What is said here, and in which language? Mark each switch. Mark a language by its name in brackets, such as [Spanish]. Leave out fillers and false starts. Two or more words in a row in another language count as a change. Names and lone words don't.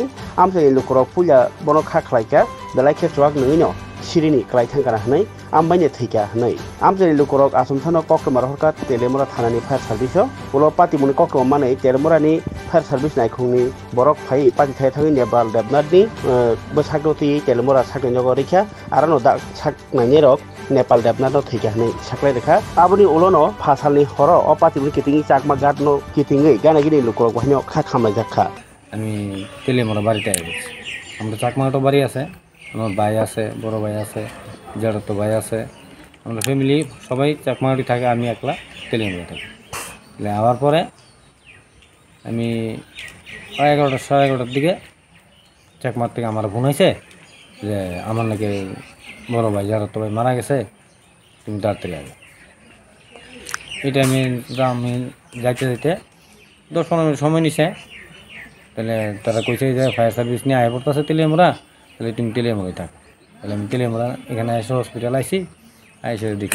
[Kok Borok] आमसायो लुखरक पुजा बनो खाख्लायका बेलाय खेचवाक नङिनो सिरिनि क्लाय थांगाना हनै आमबायनो थैका हनै आमसायो लुखरक आसमथानो कक्टमार हरका तेलेमुरा थानानि फायर सार्भिसो उलो पातिमुनि कक्टम मानै तेलेमुरानि [English] fire service [Kok Borok] नायखुंनि बरक फाइ पाति थाय थाङै नेपाल देबनाथनि बसागति तेलेमुरा साकनि जग रैखा आरो दा साकनायनि रक नेपाल देबनाथनो थैका हनै साकलाय रेखा आबनि उलोनो 5 सालनि हर अ पातिमुनि कितिङि चाकमा घाटनो कितिङै गानागिनि लुखरक बहायनो खा खामलाय जाखा [Bangla] আমি তেলেমরা বাড়িতে আছি আমরা চাকমাটো বাড়ি আছে আমার ভাই আছে বড় ভাই আছে জড়তো ভাই আছে আমরা ফ্যামিলি সবাই চাকমাটি থাকে আমি একলা তেলেমরা থাকি আবার পরে আমি 11টা 11:30টার দিকে চাকমার থেকে আমার ফোন হয়েছে যে আমার নাকি বড় ভাই জড়তো ভাই মারা গেছে তুমি তাড়াতাড়ি আগে এটা আমি যাইতে যাইতে 10-15 মিনিট সময় নিছে তাহলে তারা কইছে যে [English] fire service [Bangla] নিয়ে আয় পড়তেছে তেলেমরা তাহলে তুমি তেলেমরাই থাক তাহলে আমি তেলেমরা এখানে এসে হসপিটাল আইছি আইসে দেখি